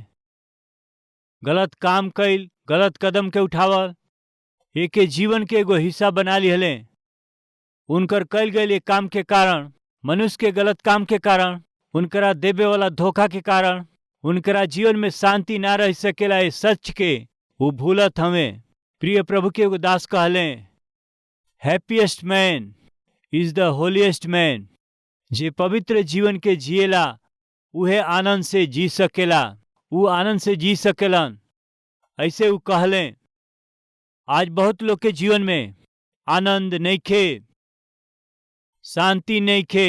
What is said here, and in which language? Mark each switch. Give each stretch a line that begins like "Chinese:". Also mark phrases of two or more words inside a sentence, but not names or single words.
Bhojpuri: गलत काम कैल, गलत कदम के उठावल एक जीवन के एगो हिस्सा बना लिहले। उनकर कैल गए काम के कारण, मनुष्य के गलत काम के कारण, उनकरा देवे वाला धोखा के कारण उनकरा जीवन में शांति ना रह सकेला। ये सच के वो भूलत हमें। प्रिय प्रभु के एगो दास कहले,
English: Happiest man is the holiest man.
Bhojpuri: जे पवित्र जीवन के जिएला उहे आनंद से जी सकेला, वो आनंद से जी सकेलन। ऐसे वो कहले। आज बहुत लोग के जीवन में आनंद नहीं खे, शांति नहीं खे।